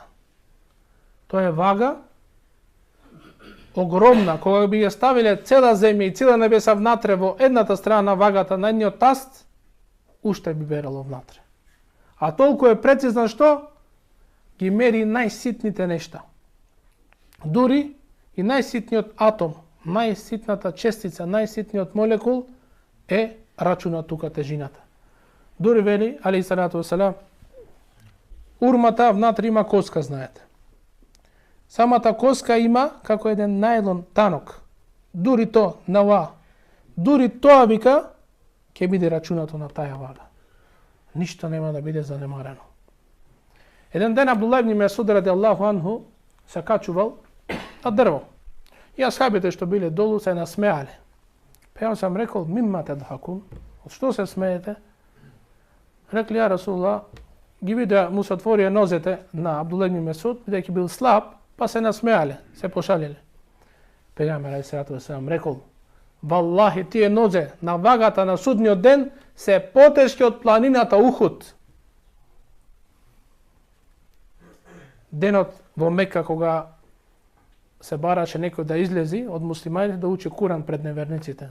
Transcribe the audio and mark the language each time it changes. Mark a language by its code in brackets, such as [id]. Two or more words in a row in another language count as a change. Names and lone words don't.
[mk] Тоа е вага огромна, кога би ја ставиле цела земја и цела небеса внатре во едната страна на вагата, на едниот таст, уште би берало внатре. А толку е прецизна што ги мери најситните нешта. Дури и најситниот атом, најситната честица, најситниот молекул е рачунат тука тежината. Дури вели, [ar] عليه الصلاة والسلام, [mk] урмата внатре има коска, знаете. Самата коска има како еден најлон танок. Дури то, нава, дури тоа вика, ќе биде рачунато на таја вага. Ништо нема да биде занемарено. Еден ден Абдуллах ибн Месуд [ar] رضي الله عنه [mk] се качувал на дрво. И асхабите што биле долу се насмеале. Па ја сам рекол: [ar] "مما تضحكون?" [mk] Од што се смеете? Рекли: [ar] "يا رسول الله, [mk] ги видеа му се отворија нозете на Абдуллах ибн Месуд, бидејќи бил слаб, па се насмеале, се пошалиле." Пејгамбер [ar] عليه الصلاة والسلام [mk] рекол: "Валлахи, тие нозе на вагата на судниот ден се потешки од планината Ухуд." Денот во Мека, кога се бараше некој да излези од муслиманите да учи Куран пред неверниците.